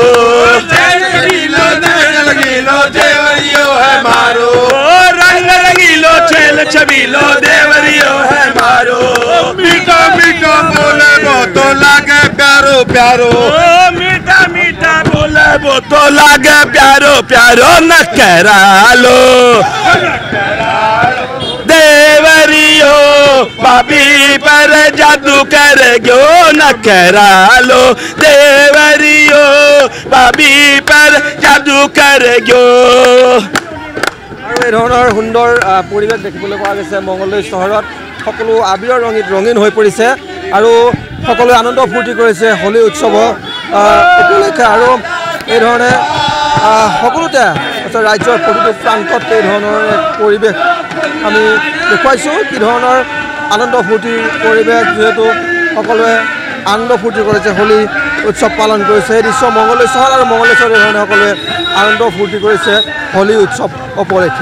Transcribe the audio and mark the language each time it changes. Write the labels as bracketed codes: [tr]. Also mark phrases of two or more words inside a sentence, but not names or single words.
[raj] देवरियो है मारो रंग रंगीलो छेल छबीलो देवरियो है मारो मीठा मीठा बोले वो तो लागे प्यारो प्यारो मीठा मीठा बोले वो तो लागे प्यारो प्यारो नकरालो देवरियो बाबी पर जादू करे गो नकरालो देवरियो बाबी पर जादू करे गो [as] আৰু এই ধৰণৰ সুন্দৰ পৰিৱেশ দেখিবলৈ পোৱা গৈছে মংগলদৈ চহৰত সকলো আবিৰৰ ৰঙিত ৰঙীন হৈ পৰিছে আৰু সকলোৱে আনন্দ ফূৰ্তি কৰিছে হোলী উৎসৱ উপলক্ষে আৰু এই ধৰণে সকলোতে ৰাজ্যৰ প্ৰতিটো প্ৰান্তত এই ধৰণৰ পৰিৱেশ আমি দেখুৱাইছোঁ কি ধৰণৰ আনন্দ ফূৰ্তিৰ পৰিৱেশ যিহেতু সকলোৱে আনন্দ ফূৰ্তি কৰিছে হোলী উৎসৱ পালন কৰিছে এই দৃশ্য মংগলদৈ চহৰ আৰু মংগলদৈ চহৰ এই ধৰণে সকলোৱে আনন্দ ফূৰ্তি কৰিছে হোলী উৎসৱ উপলক্ষে